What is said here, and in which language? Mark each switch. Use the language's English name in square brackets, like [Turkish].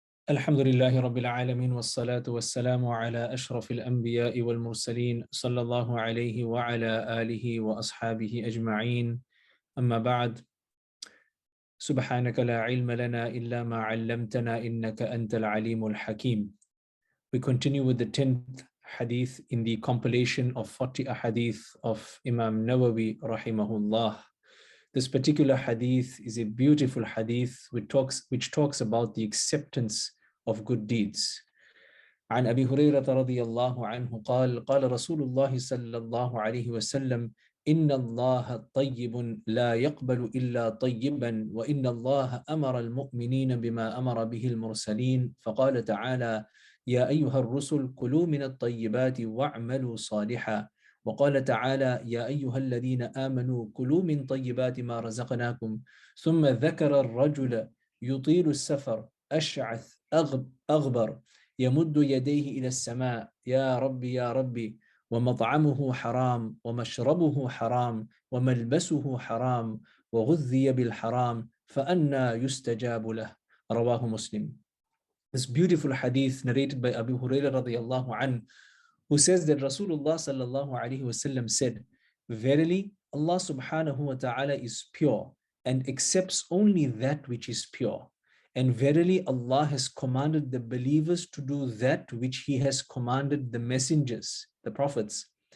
[Arabic] الحمد لله رب العالمين والصلاة والسلام على أشرف الأنبياء والمرسلين صلى الله عليه وعلى آله وأصحابه أجمعين أما بعد سبحانك لا علم لنا إلا ما علمتنا إنك أنت العليم الحكيم. [English] We continue with the 10th hadith in the compilation of 40 ahadith of Imam Nawawi rahimahullah. This particular hadith is a beautiful hadith which talks about the acceptance of good deeds. [Arabic] عن أبي هريرة رضي الله عنه قال قال رسول الله صلى الله عليه وسلم إن الله طيب لا يقبل إلا طيبا وإن الله أمر المؤمنين بما أمر به المرسلين فقال تعالى يا أيها الرسل كلوا من الطيبات واعملوا صالحا وقال تعالى يا أيها الذين آمنوا كلوا من طيبات ما رزقناكم ثم ذكر الرجل يطيل السفر أشعث أغبر يمد يديه إلى السماء يا ربي يا ربي ومطعمه حرام ومشربه حرام وملبسه حرام وغذي بالحرام فأنى يستجاب له رواه مسلم. [English] This beautiful hadith narrated by Abu Hurairah radiyallahu anhu, who says that Rasulullah sallallahu alaihi wasallam said, verily Allah subhanahu wa ta'ala is pure and accepts only that which is pure. And verily Allah has commanded the believers to do that which He has commanded the messengers, the prophets.